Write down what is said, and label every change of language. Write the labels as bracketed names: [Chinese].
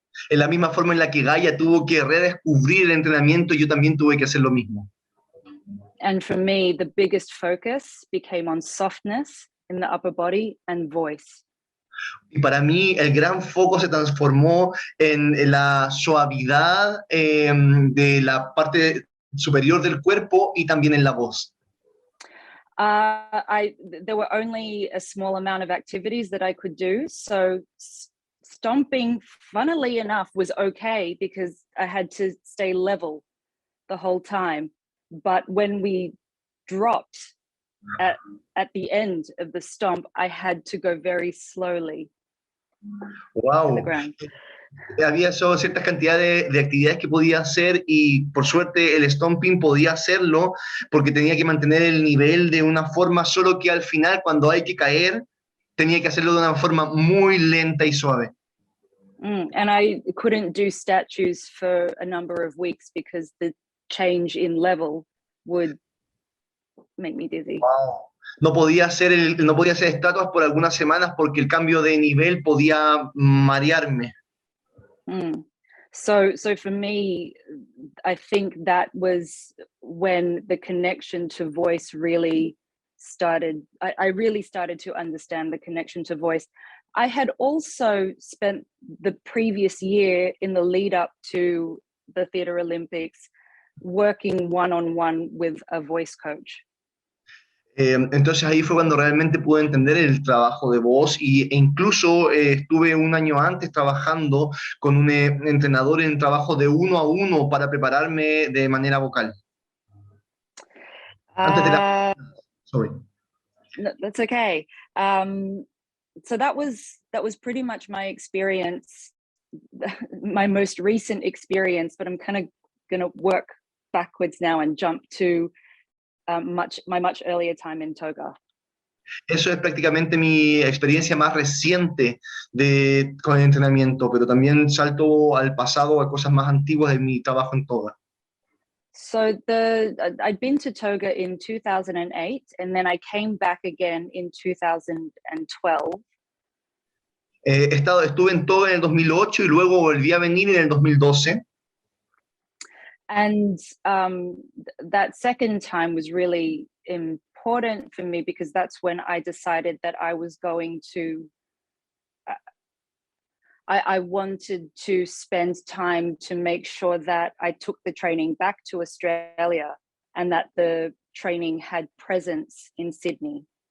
[Spanish] En la misma forma en la que Gaia tuvo que redescubrir el entrenamiento, yo también tuve que hacer lo mismo. [English] And for me, the biggest focus became on softness in the upper body and voice. [Spanish] Y para mí el gran foco se transformó en la suavidad de la parte superior del cuerpo y también en la voz. [English] There were only a small amount of activities that I could do, so stomping, funnily enough, was okay because I had to stay level the whole time. But when we dropped at the end of the stomp, I had to go very slowly Wow. to the ground. [Spanish] Había solo ciertas cantidades de actividades que podía hacer y por suerte el stomping podía hacerlo porque tenía que mantener el nivel de una forma, solo que al final cuando hay que caer tenía que hacerlo de una forma muy lenta y suave. [English] And I couldn't do statues for a number of weeks because the change in level would make me dizzy. Wow. [Spanish] No podía hacer estatuas por algunas semanas porque el cambio de nivel podía marearme. [English] So for me, I think that was when the connection to voice really started. I really started to understand the connection to voice. I had also spent the previous year in the lead up to the Theatre Olympics working one-on-one with a voice coach. [Spanish] Entonces ahí fue cuando realmente pude entender el trabajo de voz e incluso estuve un año antes trabajando con un entrenador en trabajo de 1 a 1 para prepararme de manera vocal. Antes de la... [English] Sorry. No, that's okay. So that was pretty much my experience, my most recent experience, but I'm kind of going to work backwards now and jump to my much earlier time in Toga. [Spanish] Eso es prácticamente mi experiencia más reciente con el entrenamiento, pero también salto al pasado, a cosas más antiguas de mi trabajo en Toga. [English] So I'd been to Toga in 2008, and then I came back again in 2012. [Spanish] Estuve en Toga en el 2008 y luego volví a venir en el 2012. [English] And that second time was really important for me because that's when I decided that I was going to, I wanted to spend time to make sure that I took the training back to Australia and that the training had presence in Sydney.